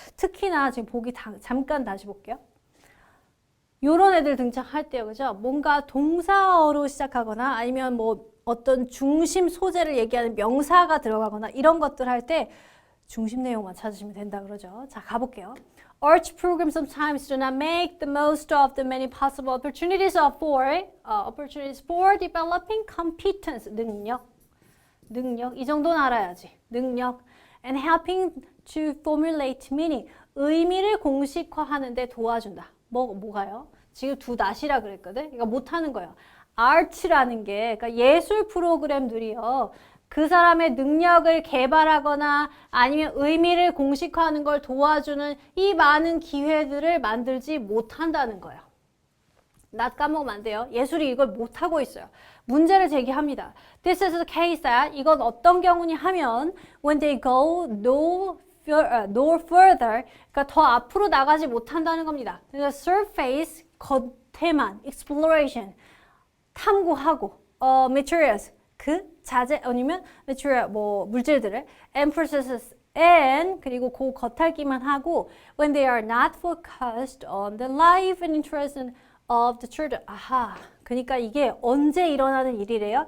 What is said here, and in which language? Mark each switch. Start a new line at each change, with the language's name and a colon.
Korean: 특히나 지금 보기 잠깐 다시 볼게요. 요런 애들 등장할 때요. 그죠? 뭔가 동사어로 시작하거나 아니면 뭐 어떤 중심 소재를 얘기하는 명사가 들어가거나 이런 것들 할 때 중심 내용만 찾으시면 된다 그러죠. 자, 가볼게요.
English: Arch programs sometimes do not make the most of the many possible opportunities for developing competence,
Korean: 능력. 이 정도는 알아야지. 능력.
English: And helping to formulate meaning,
Korean: 의미를 공식화하는 데 도와준다. 뭐가요? 지금 두 낫이라 그랬거든? 그러니까 못하는 거예요. art라는 게, 그러니까 예술 프로그램들이요. 그 사람의 능력을 개발하거나 아니면 의미를 공식화하는 걸 도와주는 이 많은 기회들을 만들지 못한다는 거예요. 낫 까먹으면 안 돼요. 예술이 이걸 못하고 있어요. 문제를 제기합니다.
English: This is the case that
Korean: 이건 어떤 경우냐 하면
English: when they go no further,
Korean: 그러니까 더 앞으로 나가지 못한다는 겁니다. 그러니까
English: surface,
Korean: 겉에만,
English: exploration,
Korean: 탐구하고,
English: materials,
Korean: 그 자재 아니면
English: material,
Korean: 뭐 물질들을,
English: and processes, and
Korean: 그리고 그 겉핥기만 하고,
English: when they are not focused on the life and interest of the children.
Korean: 아하, 그러니까 이게 언제 일어나는 일이래요?